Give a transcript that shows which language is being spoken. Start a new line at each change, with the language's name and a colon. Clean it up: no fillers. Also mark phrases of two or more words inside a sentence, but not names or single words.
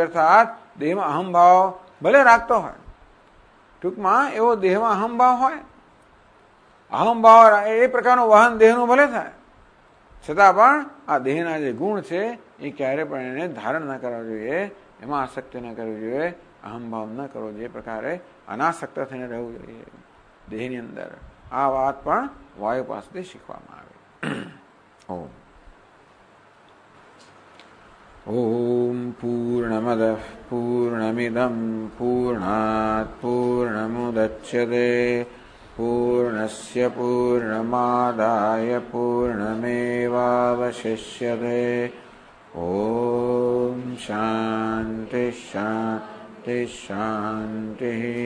Gujarati: અર્થાત દેહમાં અહમભાવ ભલે રાખતો હોય, ટૂંકમાં એવો દેહમાં અહમભાવ હોય, અહમભાવ એ પ્રકારનું વહન દેહનું ભલે થાય, છતાં પણ આ દેહના જે ગુણ છે એ ક્યારે પણ એને ધારણ ન કરવા જોઈએ, એમાં આસક્તિ ન કરવી જોઈએ, અહમભાવ ન કરવો જોઈએ. પ્રકારે અનાસક્ત થઈને રહેવું જોઈએ દેહની અંદર. આ વાત પણ વાયુ પાસેથી શીખવામાં આવે.
Sanskrit: ઓમ पूर्णमदः पूर्णमिदं पूर्णात् पूर्णमुदच्यते पूर्णस्य पूर्णमादाय पूर्णमेवावशिष्यते। ॐ शान्ति शान्ति शान्तिः।